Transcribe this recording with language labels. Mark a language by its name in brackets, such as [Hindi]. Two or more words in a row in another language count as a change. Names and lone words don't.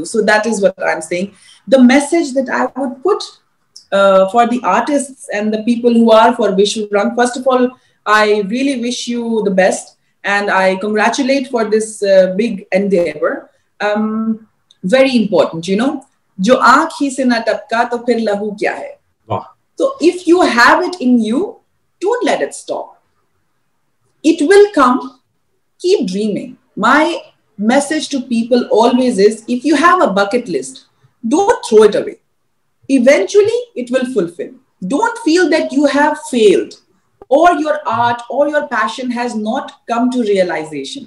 [English] So that is what I'm saying. The message that I would put for the artists and the people who are for Vishwa Rang, first of all, I really wish you the best. And I congratulate for this big endeavor. Very important, [Urdu] جو آنکھ ہی سے نہ ٹپکا تو پھر لہو کیا ہے? [English] Wow. So if you have it in you, don't let it stop. It will come. Keep dreaming. My message to people always is, if you have a bucket list, don't throw it away. Eventually, it will fulfill. Don't feel that you have failed, or your art or your passion has not come to realization.